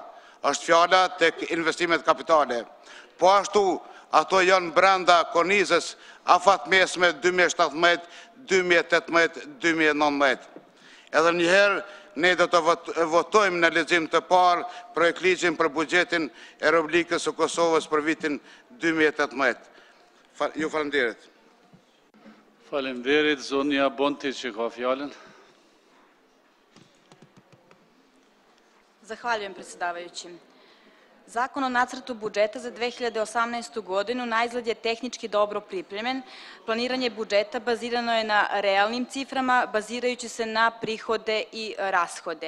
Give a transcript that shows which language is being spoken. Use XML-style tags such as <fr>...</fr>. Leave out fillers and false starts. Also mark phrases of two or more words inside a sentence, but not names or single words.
<sq>Është fjala tek investimet kapitale. Po ashtu, ato janë brenda kornizës afatmesme 2017, 2018, 2019. Edhe njëherë, ne do të votojmë në lexim të parë projekt ligjin për buxhetin e Republikës së Kosovës për vitin 2018. Ju faleminderit. Faleminderit, zonja Bonti që ka fjalën.</sq> <sr>Zahvaljujem, predsjedavajući. Zakon o nacrtu budžeta za 2018. godinu naizgled je tehnički dobro pripremljen. Planiranje budžeta bazirano je na realnim ciframa, bazirajući se na prihode i rashode.</sr>